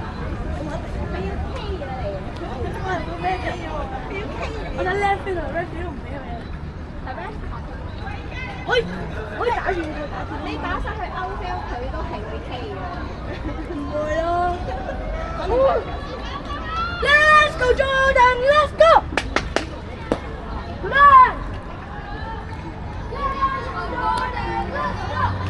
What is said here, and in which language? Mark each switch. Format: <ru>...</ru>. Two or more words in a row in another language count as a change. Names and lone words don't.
<yue>我一定，你要 K 啊你！我係冇咩 K 喎，你要 K。我喺 left 邊度 ，right 邊度唔俾佢。係咩？可以打遠嘅，你打上去歐洲佢都係會 K 嘅，唔會咯。</yue> <en>Let's go Jordan, let's go! Come on! Let's go Jordan, let's go!</en>